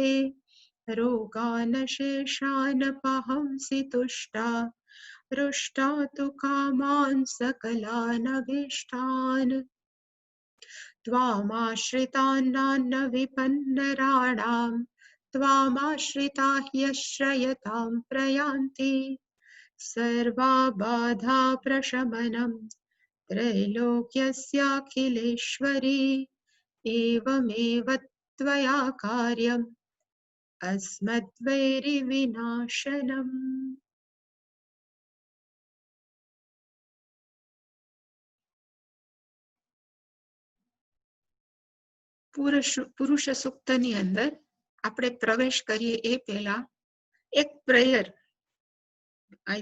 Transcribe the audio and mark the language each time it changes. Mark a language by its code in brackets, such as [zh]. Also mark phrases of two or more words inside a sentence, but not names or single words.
[sa] रोगान् शेषान् पहंसि तुष्टा हृष्टा तु कामान् सकलानभीष्टान् त्वामाश्रितानान्न विपन्नराणां त्वामाश्रिता ह्यश्रयतां प्रयान्ति। सर्वाबाधा प्रशमनं त्रैलोक्यस्याखिलेश्वरी एवमेव त्वया कार्यम् अस्मद्वैरिविनाशनम्। [gu] પુરુષ સૂક્તની અંદર આપણે પ્રવેશ કરીએ એ પહેલા એક [en] prayer I